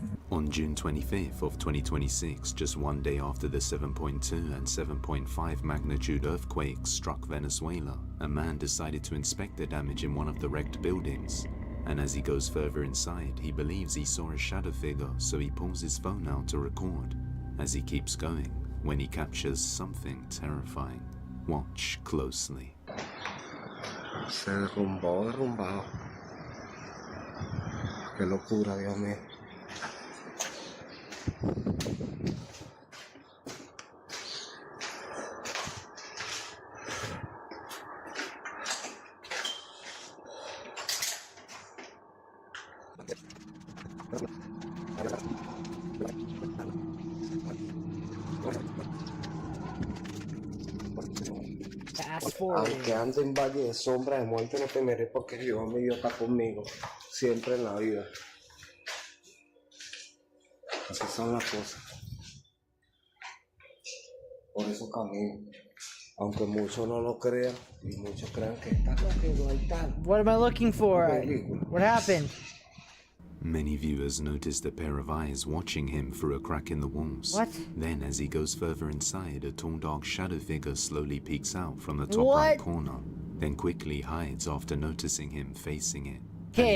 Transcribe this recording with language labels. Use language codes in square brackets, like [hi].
[en] On June 25th of 2026, just one day after the 7.2 and 7.5 magnitude earthquakes struck Venezuela, a man decided to inspect the damage in one of the wrecked buildings. And as he goes further inside, he believes he saw a shadow figure, so he pulls his phone out to record. As he keeps going, when he captures something terrifying. Watch closely. [es] Se derrumbó, derrumbado. Qué locura, Dios mío. [en] Fast forward. [es] Aunque ande en valle de sombra de muerte, no temeré porque Jehová mi Dios está conmigo, siempre en la vida. Así son las cosas. Por eso camino. Aunque muchos no lo crean y muchos crean que está loco, ahí está. [en] What am I looking for? What happened? Many viewers noticed a pair of eyes watching him through a crack in the walls. What? Then, as he goes further inside, a tall dark shadow figure slowly peeks out from the top What? right corner, then quickly hides after noticing him facing it. Okay,